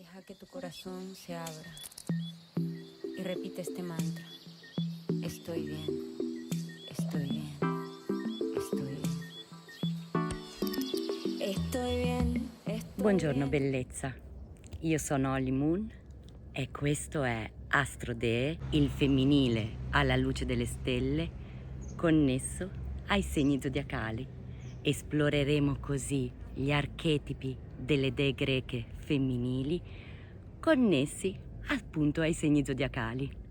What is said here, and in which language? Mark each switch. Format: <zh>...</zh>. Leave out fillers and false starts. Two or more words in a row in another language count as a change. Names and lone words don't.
<es>que tu corazón se abra y repite este mantra. Estoy bien, estoy bien, estoy bien. Estoy bien, estoy</es> <it>Buongiorno</it> <es>bien.</es> <it>bellezza, io sono Holly Moon e questo è Astro Dee, il femminile alla luce delle stelle, connesso ai segni zodiacali. Esploreremo così gli archetipi delle dee greche femminili connessi appunto ai segni zodiacali.</it>